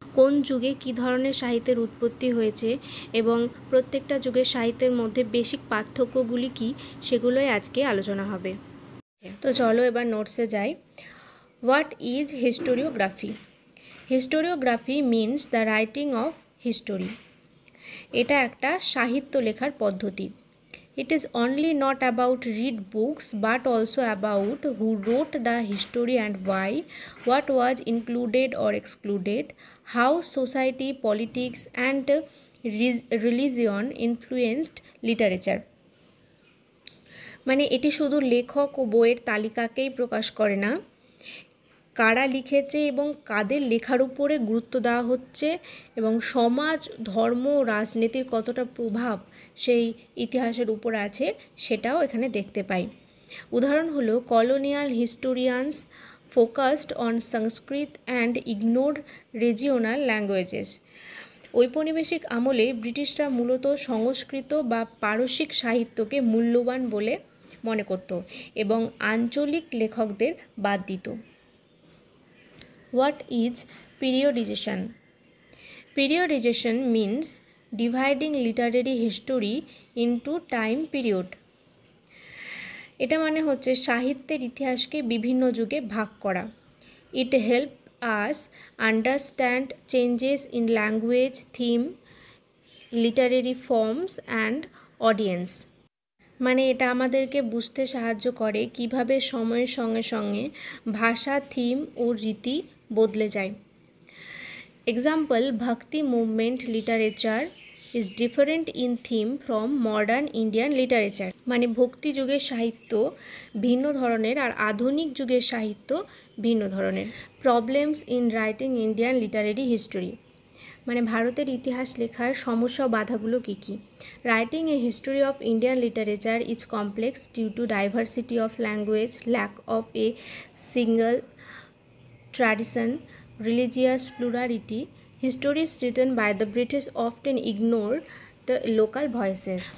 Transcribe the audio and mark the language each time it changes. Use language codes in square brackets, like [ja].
[bn] কোন যুগে কী ধরনের সাহিত্যের উৎপত্তি হয়েছে এবং প্রত্যেকটা যুগের সাহিত্যের মধ্যে বেসিক পার্থক্যগুলি কী, সেগুলোই আজকে আলোচনা হবে। তো চলো এবার নোটসে যাই। [en] What is historiography? Historiography means the writing of history. [bn] এটা একটা সাহিত্য লেখার পদ্ধতি। [en] It is only not about read books but also about who wrote the history and why, what was included or excluded, how society, politics and religion influenced literature. [bn] মানে এটি শুধু লেখক ও বইয়ের তালিকাকেই প্রকাশ করে না, কারা লিখেছে এবং কাদের লেখার উপরে গুরুত্ব দেওয়া হচ্ছে এবং সমাজ, ধর্ম, রাজনীতির কতটা প্রভাব সেই ইতিহাসের উপর আছে সেটাও এখানে দেখতে পাই। উদাহরণ হলো [en] Colonial historians focused on Sanskrit and ignore regional languages. [bn] ঔপনিবেশিক আমলে ব্রিটিশরা মূলত সংস্কৃত বা পারসিক সাহিত্যকে মূল্যবান বলে মনে করত এবং আঞ্চলিক লেখকদের বাদ দিত। [en] What is periodization? Periodization means dividing literary history into time period. [bn] এটা মানে হচ্ছে সাহিত্যের ইতিহাসকে বিভিন্ন যুগে ভাগ করা। [en] It helps us understand changes in language, theme, literary forms and audience. [bn] মানে এটা আমাদেরকে বুঝতে সাহায্য করে কিভাবে সময়ের সঙ্গে সঙ্গে ভাষা, থিম ও রীতি বদলে যায়। [en] Example, bhakti movement literature is different in theme from modern Indian literature. [bn] মানে ভক্তি যুগের সাহিত্য ভিন্ন ধরনের আর আধুনিক যুগের সাহিত্য ভিন্ন ধরনের। [en] Problems in writing Indian literary history. [bn] মানে ভারতের ইতিহাস লেখার সমস্যা ও বাধাগুলো কী কী? [en] Writing a history of Indian literature is complex due to diversity of language, lack of a single tradition, religious plurality. Histories written by the British often ignore the local voices.